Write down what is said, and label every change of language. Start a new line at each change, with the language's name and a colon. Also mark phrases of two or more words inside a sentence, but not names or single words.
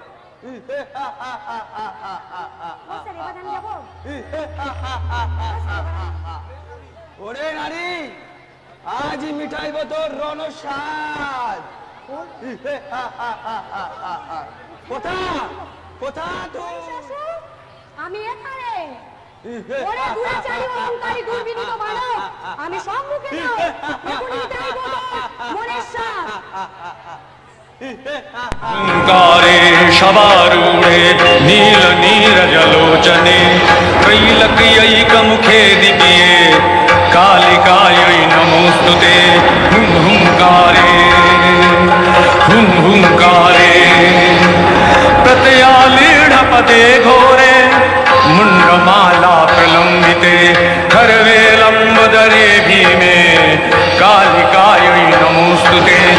Bangla: ওরে নারী, আজই মিটাইব তোর রণস্বাদ। কোথা কোথা তুই? আমি এখানে। ওরে দুরাচারী অহংকারী দুর্বিনীত মানব, আমি সম্মুখে যাও। এখনই মিটাইব মনের স্বাদ।
Sanskrit: ओंकारे शवारूढे नील नीरजलोचने त्रैलक्यैकमुखे दिव्ये कालिकायै नमोऽस्तुते। हुं हुंकारे प्रत्ययालीढपदे घोरे मुण्डमाला प्रलम्बिते खर्वे लम्बोदरे भीमे कालिकायै नमोऽस्तुते।